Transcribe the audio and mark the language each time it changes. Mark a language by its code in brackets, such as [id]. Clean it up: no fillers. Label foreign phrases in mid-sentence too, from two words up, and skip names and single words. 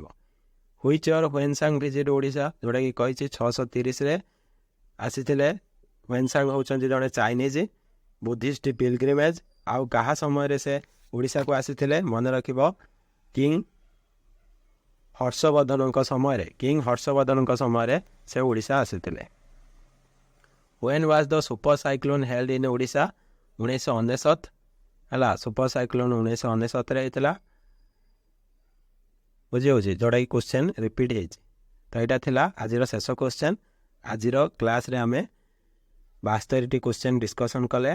[en] which year Hiuen Tsang visit Odisha? [or] ଯେଉଁଟାକି କହିଛି 630ରେ ଆସିଥିଲେ। ହ୍ୱେନ୍ସାଂ ହେଉଛନ୍ତି ଜଣେ [en] Chinese Buddhist pilgrimage. [or] ଆଉ କାହା ସମୟରେ ସେ ଓଡ଼ିଶାକୁ ଆସିଥିଲେ? ମନେ ରଖିବ କିଙ୍ଗ ହର୍ଷବର୍ଦ୍ଧନଙ୍କ ସମୟରେ ସେ ଓଡ଼ିଶା ଆସିଥିଲେ। [en] When was the super cyclone held in ଓଡ଼ିଶା? [or] 1999 ହେଲା। [en] super cyclone [or] 1999ରେ ହେଇଥିଲା। ବୁଝିହେଉଛି ଯେଉଁଟାକି [en] question repeat [or] ହେଇଛି। ତ ଏଇଟା ଥିଲା ଆଜିର ଶେଷ କ୍ୱେଶ୍ଚନ୍। ଆଜିର କ୍ଲାସ୍ରେ ଆମେ 72ଟି [en] question discussion [or] କଲେ।